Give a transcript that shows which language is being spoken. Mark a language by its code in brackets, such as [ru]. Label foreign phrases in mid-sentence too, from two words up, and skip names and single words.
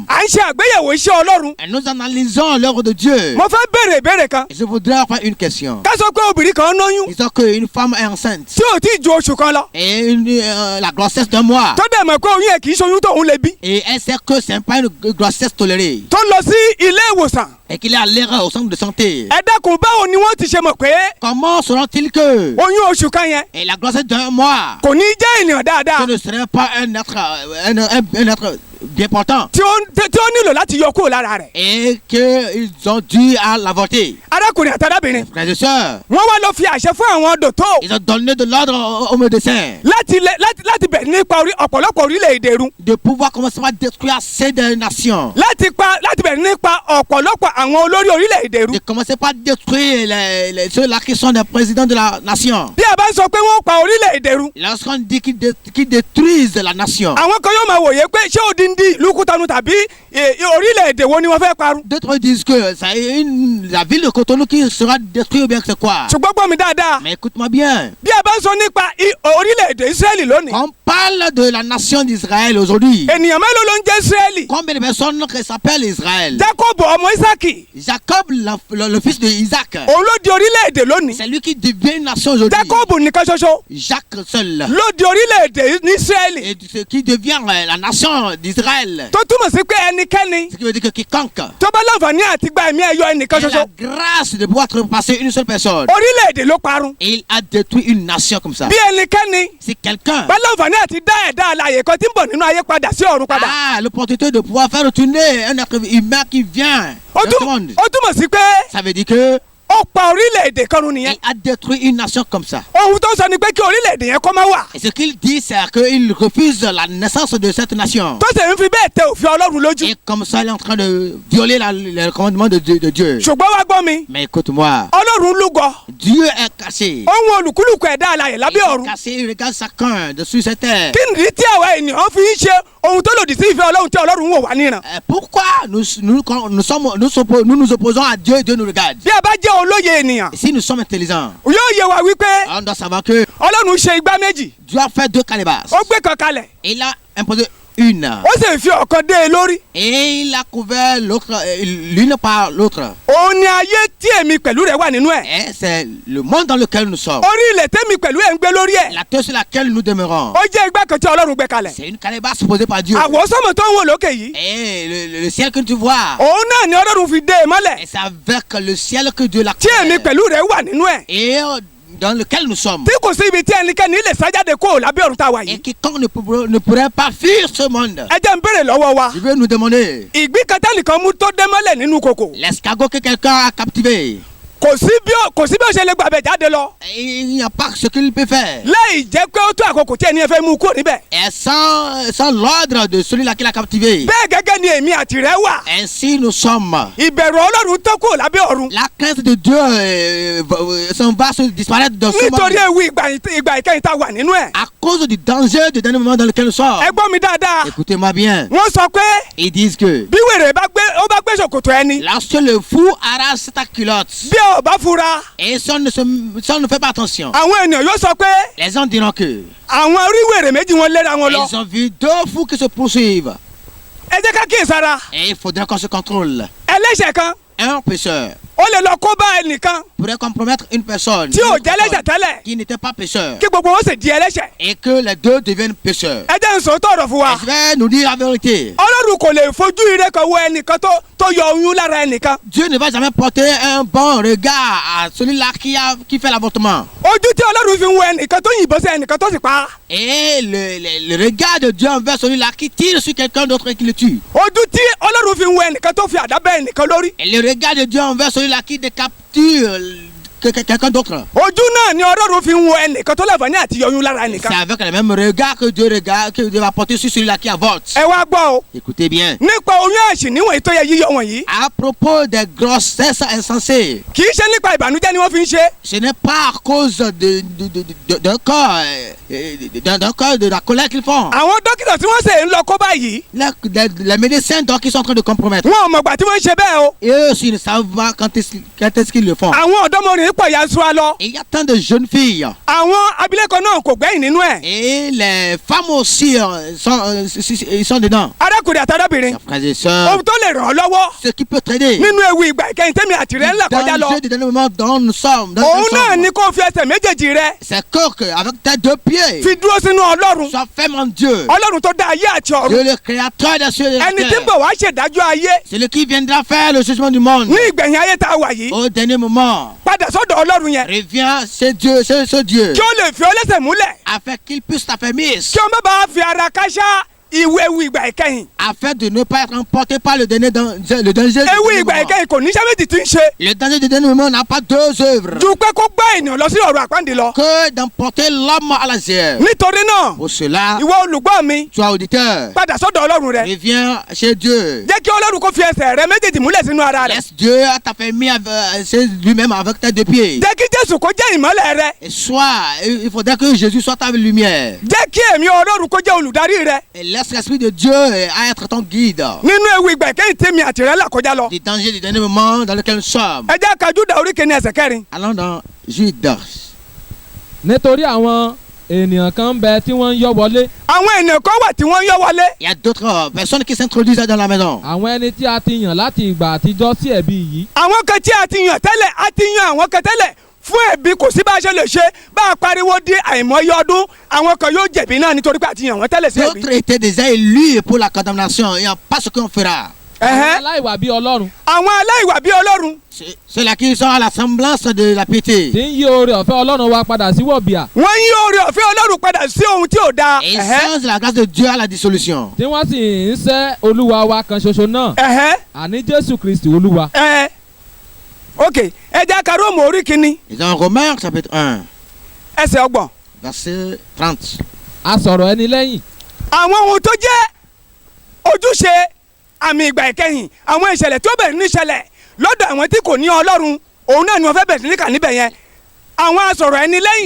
[yo] à ń ṣe àgbéyẹ̀wò iṣẹ́ ọlọ́run. [fr] et nous analysons l'œuvre de Dieu. [yo] mo fẹ́ béèrè ìbéèrè kan. [fr] Et je voudrais faire une question. [yo] ká sọ pé obìnrin kan lóyún [fr] Disons qu'une femme est enceinte [yo] tí ò tí ì ju oṣù kan lọ. [fr] et la grossesse d'un mois. [yo] tó dẹ̀ mọ̀ pé oyún ẹ̀ kì í ṣoyún tóun lè bí. [fr] Et elle sait que ce n'est pas une grossesse tolérée. [yo] tó lọ sí ilé ìwòsàn. [fr] Et qu'il est allé au centre de santé. [yo] ẹ dákun báwo ni wọ́n ti ṣe mọ̀ pé [fr] Comment sauront-ils que [yo] oyún oṣù kan yẹn [fr] et la grossesse d'un mois, [yo] kò ní jẹ́ ènìyàn dáadáa [fr] ce ne serait pas un être bien portant [yo] tí ó nílò láti yọ kúrò lára rẹ̀. [fr] et qu'ils ont dû à l'avorter? [yo] arákùnrin àti arábìnrin [fr] Frères et sœurs, [yo] wọ́n wá lọ fi àṣẹ fún àwọn dòtó [fr] ils ont donné de l'ordre aux médecins [yo] láti bẹ̀rẹ̀ nípa ọ̀pọ̀lọpọ̀ orílẹ̀-èdè run. [fr] de pouvoir commencer à détruire ces deux nations. [yo] láti bẹ̀rẹ̀ nípa ọ̀pọ̀lọpọ̀ àwọn olórí orílẹ̀-èdè run. [fr] De commencer par détruire ceux-là qui sont des présidents de la nation. [yo] bí a bá ń sọ pé wọ́n pa orílẹ̀-èdè run. [fr] Lorsqu'on dit qu'ils détruisent la nation, [yo] àwọn kan yóò máa wòye pé ṣé odindi ìlú Kútọ̀nù tàbí orílẹ̀-èdè wo ni wọ́n fẹ́ parun. [fr] D'autres disent que c'est la ville de Cotonou qui sera détruite ou bien que c'est quoi. [yo] ṣùgbọ́n gbọ́ mi dáadáa. [fr] Mais écoute-moi bien. [yo] bí a bá ń sọ nípa orílẹ̀-èdè Ísírẹ́lì lónìí. [fr] Quand on parle de la nation d'Israël aujourd'hui, [yo] ènìyàn mélòó ló ń jẹ́ Ísírẹ́lì. [fr] combien de personnes qui s'appellent Israël? [yo] Jákọ́bù ọmọ Ísákì. [fr] Jacob, le fils de Isaac, [yo] òun ló di orílẹ̀-èdè lónìí. [fr] c'est lui qui devient une nation aujourd'hui. [yo] Jákọ́bù nìkan ṣoṣo [fr] Jacques seul. [yo] ló di orílẹ̀-èdè ní Ísírẹ́lì. [fr] Et ce qui devient la nation d'Israël. [yo] tó túmọ̀ sí pé ẹnikẹ́ni [fr] Ce qui veut dire que quiconque [yo] tó bá láǹfààní àti gba ẹ̀mí ẹ̀yọ ẹnìkan [fr] a la [yo] ṣoṣo. [fr] grâce de pouvoir trespasser une seule personne, [yo] orílẹ̀-èdè ló parun. [fr] et il a détruit une nation comme ça. [yo] bí ẹnikẹ́ni [fr] Si quelqu'un [yo] bá láǹfààní àti dá ẹ̀dá alààyè kan tí ń bọ̀ nínú ayé padà sí ọ̀run padà. [fr] a l'opportunité de pouvoir faire retourner un être humain qui vient [yo] ó [fr] dans ce monde, [yo] túmọ̀ sí pé [fr] ça veut dire que [yo] ó pa orílẹ̀-èdè kan run nìyẹn. [fr] il a détruit une nation comme ça. [yo] ohun tó ń sọ ni pé kí orílẹ̀-èdè yẹn kó má wà. [fr] Et ce qu'il dit, c'est qu'il refuse la naissance de cette nation. [yo] tó sì ń fi bẹ́ẹ̀ tẹ òfin Ọlọ́run lójú. [fr] Et comme ça, il est en train de violer le commandement de Dieu. [yo] ṣùgbọ́n wá gbọ́ mi [fr] Mais écoute-moi, [yo] Ọlọ́run lúgọ. [fr] Dieu est caché. [yo] ohun olùkúlùkù ẹ̀dá alààyè [fr] Il [yo] lábẹ́ [fr] est [yo] ọ̀run. [fr] caché, il regarde chacun dessus cette terre. [yo] kí nìdí tí àwa ènìyàn fi ń ṣe ohun tó lòdì sí ìfẹ́ Ọlọ́run tí Ọlọ́run wò wá níran. [fr] Pourquoi nous opposons à Dieu, Dieu nous regarde? [yo] bí a bá jẹ́ olóye ènìyàn [fr] Si nous sommes intelligents, [yo] yóò yé wa wípé [fr] on doit savoir que [yo] Ọlọ́run ṣe igbá méjì. [fr] Dieu a fait deux calebasses. [yo] ó gbé kan kalẹ̀ [fr] Il a imposé une. [yo] ó sì fi ọ̀kan dé e lórí. [fr] Et il a couvert l'autre, l'une par l'autre. [yo] òun ni ayé tí èmi pẹ̀lú rẹ̀ wà nínú ẹ̀. [fr] Et c'est le monde dans lequel nous sommes. [yo] orí ilẹ̀ tẹ́mi pẹ̀lú ẹ̀ ń gbé lórí ẹ̀. [fr] La terre sur laquelle nous demeurons. [yo] ó jẹ́ igbá kan tí Ọlọ́run gbé kalẹ̀. [fr] C'est une calebasse posée par Dieu. [yo] àwọsánmọ̀ tó ń wò lókè yìí. [fr] Et le ciel que tu vois, [yo] òun náà ni Ọlọ́run fi dé e mọ́lẹ̀. [fr] et c'est avec le ciel que Dieu l'a [yo] tí èmi [fr] créé. [yo] pẹ̀lú rẹ̀ wà nínú ẹ̀. [fr] Et dans lequel nous sommes. [yo] tí kò sí ibi tí ẹnikẹ́ni lè sá jáde kó lábẹ́ ọ̀run tá a wà [fr] Et [yo] yìí. [fr] quiconque ne pourrait pas fuir ce monde. [yo] ẹ jẹ́ n béèrè lọ́wọ́ wa. [fr] Je veux nous demander, [yo] ìgbín kan tẹ́nìkan mú tó dé mọ́lẹ̀ nínú kòkò. [fr] l'escargot que quelqu'un a captivé, [yo] kò sí bí ó ṣe lè gbàbẹ̀ jáde lọ. [fr] il n'y a pas ce qu'il peut faire. [yo] láì jẹ́ pé ó tó àkókò tí ẹni yẹn fẹ́ mú kúrò níbẹ̀. [fr] Et sans l'ordre de celui-là qui l'a captivé. [yo] bẹ́ẹ̀ gẹ́gẹ́ ni èmi àti rẹ̀ wà. [fr] Ainsi nous sommes. [yo] ìbẹ̀rù Ọlọ́run tó kúrò lábẹ́ ọ̀run. [fr] La crainte de Dieu va se disparaître dans ce [yo] nítorí [fr] monde. [yo] ewu ìgbà ìkẹyìn tá a wà nínú ẹ̀. [fr] À cause du danger du dernier moment dans lequel nous sommes. [yo] ẹ gbọ́ mi dáadáa. [fr] Écoutez-moi bien. [yo] wọ́n sọ pé [fr] Ils disent que [yo] bí wèrè bá gbé ṣòkòtò ẹni. [fr] lorsque le fou arrache ta culotte, [yo] bí ò bá fura. [fr] et si on ne fait pas attention, [yo] àwọn ènìyàn yóò sọ pé [fr] les gens diront que [yo] àwọn orí wèrè méjì wọn léra wọn lọ. [fr] ils ont vu deux fous qui se poursuivent. [yo] ẹ jẹ́ ká kíyèsára. [fr] Et il faudrait qu'on se contrôle. [yo] ẹlẹ́ṣẹ̀ kan [fr] Un pécheur [yo] ó lè lọ kó bá ẹnìkan [fr] pourrait compromettre une personne [yo] tí ò jẹ́ ẹlẹ́ṣẹ̀ tẹ́lẹ̀ [fr] qui n'était pas pécheur, [yo] kí gbogbo wọn sì di ẹlẹ́ṣẹ̀. [fr] et que les deux deviennent pécheurs. [yo] ẹ jẹ́ n sọ tọ̀rọ̀ fún wa. [fr] Et je vais nous dire la vérité. [yo] Ọlọ́run kò lè fojú ire kan wo ẹnìkan tó yọ oyún lára ẹnìkan. [fr] Dieu ne va jamais porter un bon regard à celui-là qui fait l'avortement. [yo] ojú tí Ọlọ́run fi ń wo ẹnìkan tó yìnbọn sí ẹnìkan tó sì pa. [fr] Et le regard de Dieu envers celui-là qui tire sur quelqu'un d'autre et qui le tue. [yo] ojú tí Ọlọ́run fi ń wo ẹnìkan tó fi àdá bẹ́ ẹnìkan lórí. [fr] Et le regard de Dieu envers celui-là qui décapture quelqu'un d'autre. [yo] ojú náà ni Ọlọ́run fi ń wo ẹnìkan tó láǹfààní àti yọ oyún lára [fr] C'est [yo] ẹnìkan. [fr] avec le même regard que Dieu va porter sur celui-là qui avorte. [yo] ẹ wá gbọ́ o [fr] Écoutez bien. [yo] nípa oyún ẹ̀sìn níwọ̀nyí tó yẹ yíyọ wọ̀nyí. [fr] À propos des grossesses insensées, [yo] kì í ṣe nípa ìbànújẹ́ ni wọ́n fi ń ṣe. [fr] ce n'est pas à cause d'un corps, d'un corps, de la colère qu'ils font. [yo] àwọn dókítà tí wọ́n ṣe ń lọ kó báyìí. [fr] Les médecins donc ils sont en train de compromettre. [yo] wọn ò mọ̀gbà tí wọ́n ń ṣe bẹ́ẹ̀ o. [fr] Et eux aussi ils ne savent pas quand est-ce qu'ils le font. [yo] àwọn ọ̀dọ́mọrin pọ̀ yansura lọ. [fr] Et il y a tant de jeunes filles. [yo] àwọn abilékọ náà kò gbẹ́yìn nínú ẹ̀. [fr] Et les femmes aussi ils sont dedans. [yo] arákùnrin àti arábìnrin. [fr] Frères et sœurs, [yo] ohun tó lè ràn ọ́ lọ́wọ́. [fr] ce qui peut t'aider. [yo] nínú ewu ìgbà ìkẹyìn tẹ́mi àti rẹ̀ ńlá kọjá lọ. [fr] Dans le jeu du dernier moment dont nous sommes. [yo] òun náà ni kó fi ẹsẹ̀ méjèèjì rẹ̀ [fr] C'est que avec tes deux pieds, [yo] fi dúró sínú Ọlọ́run. [fr] sois ferme en Dieu. [yo] Ọlọ́run tó dá ayé àti ọ̀run. [fr] Dieu le créateur des cieux et de la [yo] ẹni tí ń [fr] terre. [yo] bọ̀ wá ṣèdájọ́ ayé [fr] C'est le qui viendra faire le jugement du monde. [yo] ní ìgbẹ̀yìn ayé tá a wà yìí. [fr] Au dernier moment, [yo] padà sọ́dọ̀ Ọlọ́run yẹn. [fr] reviens chez Dieu, chez ce Dieu, [yo] kí ó lè fi ọ lẹ́sẹ̀ múlẹ̀. [fr] afin qu'il puisse t'affermir, [yo] kí o má bàa fi ara káṣá ewu ìgbà ìkẹyìn. [fr] afin de ne pas être emporté par le danger du dernier [yo] ewu ìgbà [fr] moment. [yo] ìkẹyìn kò ní iṣẹ́ méjì tí ń ṣe. [fr] Le danger du dernier moment n'a pas deux œuvres [yo] ju pé kó gbá ènìyàn lọ sí ọ̀run àpáǹdì lọ. [fr] que d'emporter l'homme à la terre. [yo] nítorí náà [fr] Pour cela, [yo] ìwọ olùgbọ́ mi [fr] toi auditeur, [yo] padà sọ́dọ̀ Ọlọ́run rẹ. [fr] reviens chez Dieu. [yo] jẹ́ kí Ọlọ́run kó fi ẹsẹ̀ rẹ méjèèjì múlẹ̀ sínú ara rẹ̀. [fr] Laisse Dieu t'affermir chez lui-même avec tes deux pieds. [yo] jẹ́ kí Jésù kó jẹ́ ìmọ́lẹ̀ rẹ. [fr] Et il faudrait que Jésus soit ta lumière. [yo] jẹ́ kí ẹ̀mí Ọlọ́run kó jẹ́ olùdarí rẹ. [fr] Et Laisse l'Esprit de Dieu à être ton guide. [yo] nínú ewu ìgbà ìkẹyìn tèmi àtìrẹ́ là kọjá lọ. [fr] Les dangers du dernier moment dans lequel nous sommes. [yo] ẹ jẹ́ ká Júdà orí kìíní ẹsẹ̀ kẹrin. [fr] Allons dans Judas. [yo] nítorí àwọn ènìyàn kan ń bẹ tí wọ́n ń yọ́ wọlé. àwọn ènìyàn kan wà tí wọ́n ń yọ́ wọlé. [fr] Il y a d'autres personnes qui s'introduisent dans la maison. [yo] àwọn ẹni tí a ti yàn láti ìgbà àtijọ́ sí ẹ̀bi yìí. àwọn kan tí a ti yàn tẹ́lẹ̀ a ti yan àwọn kan tẹ́lẹ̀ fún ẹ̀bi kò sí bá a ṣe lè ṣe bá a pariwo di àìmọye ọdún àwọn kan yóò jẹ̀bi náà nítorí pé a ti yàn wọ́n tẹ́lẹ̀ sí ẹ̀bi. [fr] D'autres étaient déjà élus pour la condamnation. Il n'y a pas ce qu'on fera. [yo] àwọn aláìwà bíi ọlọ́run. àwọn aláìwà bíi Ọlọ́run. [fr] Ceux-là qui sont à la semblance de la piété. [yo] tí ń yí oore ọ̀fẹ́ ọlọ́run wa padà sí wọ̀bìà. wọ́n yí oore ọ̀fẹ́ Ọlọ́run padà sí ohun tí ò dáa. [fr] Et sans la grâce de Dieu à la dissolution. [yo] tí wọ́n sì ń sẹ́ olúwa wa kan ṣoṣo náà. àní jésù kristi olúwa. ok ẹ jẹ́ ká Róòmù orí kìíní [fr] Ils ont Romains chapitre 1, [yo] ẹsẹ̀ ọgbọ̀n. [fr] verset 30. [yo] a sọ̀rọ̀ ẹni lẹ́yìn. àwọn ohun tó jẹ́ ojúṣe àmì ìgbà ìkẹyìn àwọn ìṣẹ̀lẹ̀ tó bẹ̀rẹ̀ níṣẹ̀lẹ̀ lọ́dọ̀ àwọn tí kò ní Ọlọ́run òun náà ni wọ́n fẹ́ bẹ̀rẹ̀ sí ní kà níbẹ̀ yẹn àwọn asọ̀rọ̀ ẹni lẹ́yìn.